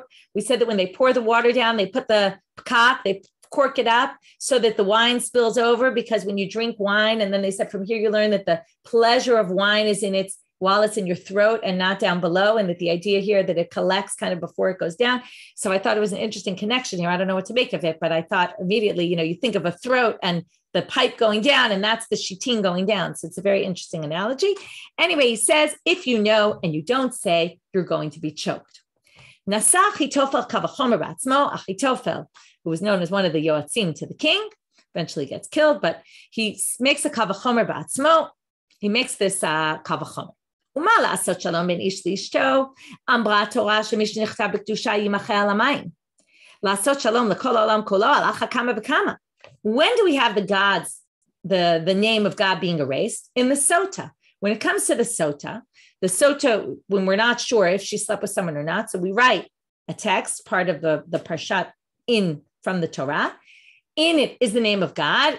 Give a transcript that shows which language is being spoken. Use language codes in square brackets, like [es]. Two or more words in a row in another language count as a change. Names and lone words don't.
[en] We said that when they pour the water down, they put the pkat, they cork it up so that the wine spills over, because when you drink wine, and then they said from here you learn that the pleasure of wine is while it's in your throat and not down below, and that the idea here that it collects kind of before it goes down. So I thought it was an interesting connection here. I don't know what to make of it, but I thought immediately, you think of a throat and the pipe going down, and that's the shitin going down. So it's a very interesting analogy. Anyway, he says, if you know and you don't say, you're going to be choked. [he] נשא אחיתופל קל וחומר בעצמו. [en] Achitofel, who was known as one of the yoatzim to the king, eventually gets killed, but he makes a [he] קל וחומר בעצמו. [en] He makes this kavachomer. [he] ומה לעשות שלום בין איש לאשתו? אמרה התורה שמי שנכתב בקדושה יימחה על המים. לעשות שלום לכל עולם כולו על אחת כמה וכמה. [en] When do we have the gods, the name of God being erased? In the sota. When it comes to the sota, when we're not sure if she slept with someone or not, so we write a text, part of the parshat from the Torah. In it is the name of God.